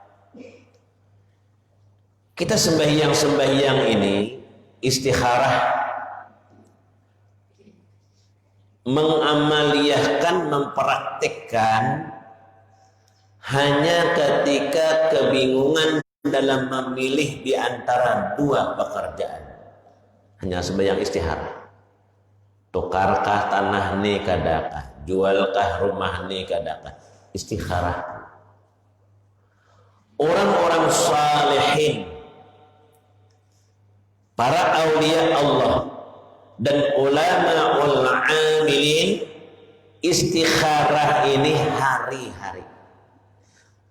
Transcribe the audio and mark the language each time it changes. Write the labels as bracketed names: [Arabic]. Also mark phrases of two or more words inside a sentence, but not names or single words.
[Indonesian] Kita sembahyang ini istikharah, mengamaliyahkan, mempraktikkan hanya ketika kebingungan dalam memilih di antara 2 pekerjaan. Hanya sembahyang istikharah. [Banjar] Tukarkah tanah ni kadakah, jualkah rumah ni kadakah, istikharah. [Indonesian] Orang-orang salihin, para [Arabic] أولياء الله [Indonesian] dan ulama amilin, istikharah ini hari-hari.